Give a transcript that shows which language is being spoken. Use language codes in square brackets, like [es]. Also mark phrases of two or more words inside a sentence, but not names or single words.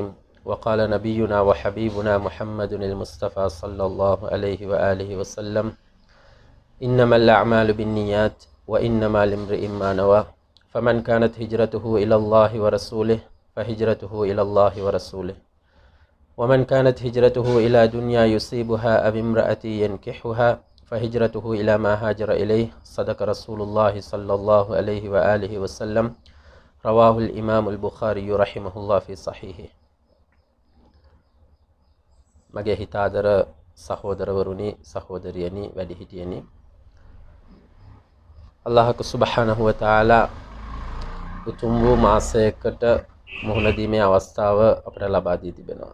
[ar] وقال نبينا وحبيبنا محمد المصطفى صلى الله عليه وآله وسلم: إنما الأعمال بالنيات وإنما لامرئ ما نوى، فمن كانت هجرته إلى الله ورسوله فهجرته إلى الله ورسوله، ومن كانت هجرته إلى دنيا يصيبها أو امرأة ينكحها فهجرته إلى ما هاجر إليه. صدق رسول الله صلى الله عليه وآله وسلم. رواه الإمام البخاري رحمه الله في صحيحه. [si] මගේ හිතාදර සහෝදරවරුනි, සහෝදරියනි, වැඩිහිටියනි, [ar] الله سبحانه وتعالى [si] උතුම් වූ මාසයකට මුහුණ දීමේ අවස්ථාව අපට ලබා දී තිබෙනවා.